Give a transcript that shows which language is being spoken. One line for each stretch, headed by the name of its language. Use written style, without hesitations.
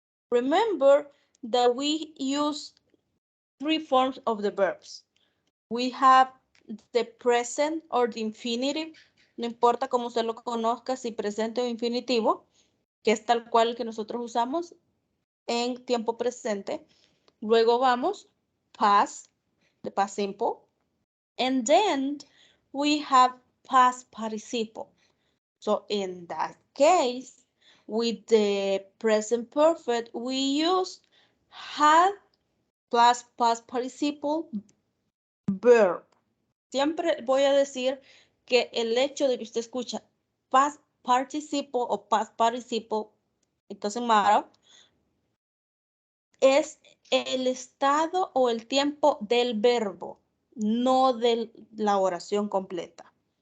English: Remember that we use three forms of the verbs. We have the present or the infinitive.
Spanish: No importa cómo usted lo conozca, si presente o infinitivo, que es tal cual el que nosotros usamos en tiempo presente. Luego vamos
English: past, the past simple. And then we have past participle. So in that case, with the present perfect, we use had plus past participle verb.
Spanish: Siempre voy a decir que el hecho de que usted escucha past participle o past participle,
English: it doesn't matter,
Spanish: es el estado o el tiempo del verbo, no de la oración completa.